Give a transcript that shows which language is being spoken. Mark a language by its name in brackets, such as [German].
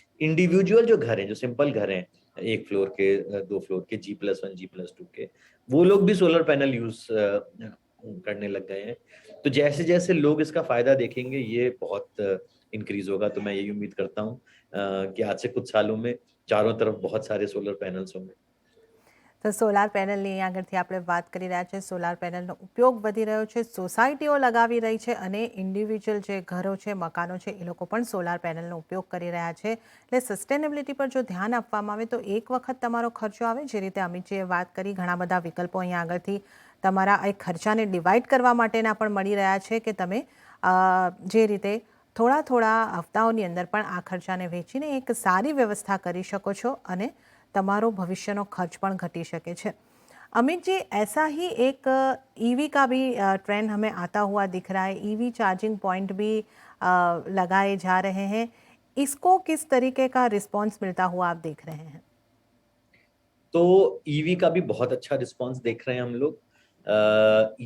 [Hindi] Individual जो घर हैं, जो सिंपल घर हैं, 1 फ्लोर के, 2 फ्लोर के, G+1 G+2 के, वो लोग भी सोलर पैनल यूज करने लग गए हैं। तो जैसे जैसे लोग इसका फायदा देखेंगे ये बहुत इंक्रीज होगा। तो मैं यही उम्मीद करता हूँ कि आज से कुछ सालों में चारों तरफ बहुत सारे सोलर पैनल्स होंगे। [Gujarati] તો સોલાર પેનલની અહીં આગળથી આપણે વાત કરી રહ્યા છીએ. સોલાર પેનલનો ઉપયોગ વધી રહ્યો છે, સોસાયટીઓ લગાવી રહી છે અને ઇન્ડિવિજ્યુઅલ જે ઘરો છે, મકાનો છે, એ લોકો પણ સોલાર પેનલનો ઉપયોગ કરી રહ્યા છે. એટલે સસ્ટેનેબિલિટી પર જો ધ્યાન આપવામાં આવે તો એક વખત તમારો ખર્ચો આવે, જે રીતે અમિતજીએ વાત કરી, ઘણા બધા વિકલ્પો અહીં આગળથી તમારા એ ખર્ચાને ડિવાઈડ કરવા માટેના પણ મળી રહ્યા છે કે તમે જે રીતે થોડા થોડા હપ્તાઓની અંદર પણ આ ખર્ચાને વેચીને એક સારી વ્યवस्था કરી શકો છો અને તમાरो भविष्य खर्च पण घटी सके छे. [Hindi] अमित जी, ऐसा ही एक ईवी का भी ट्रेंड हमें आता हुआ दिख रहा है. ईवी चार्जिंग पॉइंट भी लगाए जा रहे हैं. इसको किस तरीके का रिस्पॉन्स मिलता हुआ आप देख रहे हैं? तो ईवी का भी बहुत अच्छा रिस्पॉन्स देख रहे हैं हम लोग।